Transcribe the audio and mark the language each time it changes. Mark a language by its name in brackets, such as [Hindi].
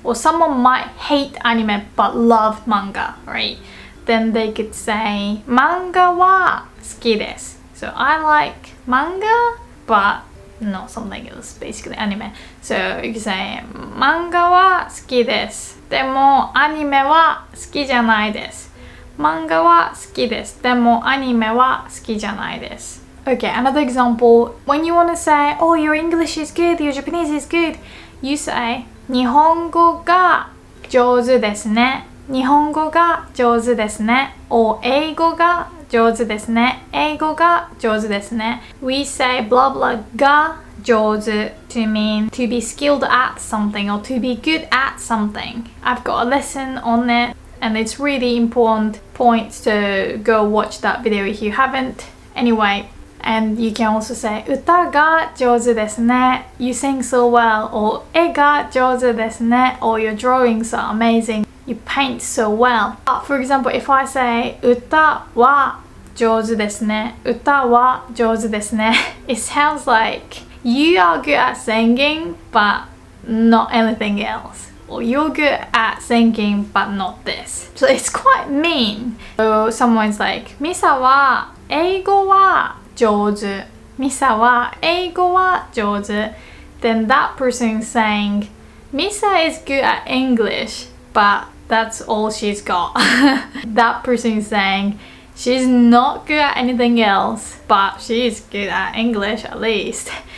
[English] Or someone might hate anime but love manga, right? Then they could say, [Japanese] 漫画は好きです。 [English] So I like manga, but not something else, basically anime. So you can say, [Japanese] 漫画は好きです。でもアニメは好きじゃないです。漫画は好きです。でもアニメは好きじゃないです。 [English] Okay, another example. When you want to say, oh, your English is good, your Japanese is good, you say, [Japanese] 日本語が上手ですね。日本語が上手ですね。 or 英語が上手ですね。英語が上手ですね。 [English] We say blah blah が上手 to mean to be skilled at something or to be good at something. I've got a lesson on it and it's really important point to go watch that video if you haven't. Anyway, and you can also say [Japanese] 歌が上手ですね. [English] You sing so well. or [Japanese] 絵が上手ですね. [English] or your drawings are amazing. You paint so well. For example, if I say [Japanese] 歌は上手ですね. 歌は上手ですね. [English] It sounds like you are good at singing but not anything else. Or you're good at singing but not this. So it's quite mean. So someone's like, [Japanese] ミサは英語は上手。ミサは英語は上手。 [English] Then that person is saying, Misa is good at English, but that's all she's got. That person is saying, she's not good at anything else, but she's good at English at least.